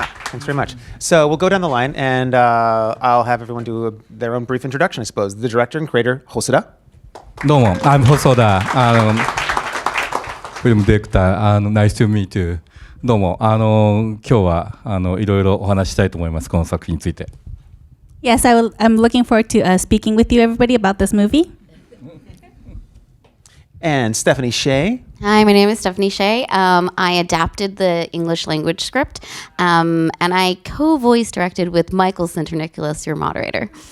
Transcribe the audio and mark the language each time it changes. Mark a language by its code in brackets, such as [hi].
[en] Thanks very much. So we'll go down the line, and I'll have everyone do their own brief introduction, I suppose. The director and creator, Hosoda. [ja] どうも、 [en] I'm Hosoda. Film director. Nice to meet you. [ja] どうも、今日はいろいろお話ししたいと思います。この作品について。 [en] Yes, I'm looking forward to speaking with you, everybody, about this movie. And Stephanie Sheh. Hi, my name is Stephanie Sheh. I adapted the English language script, and I co-voice directed with Michael Sinterniklaas, your moderator.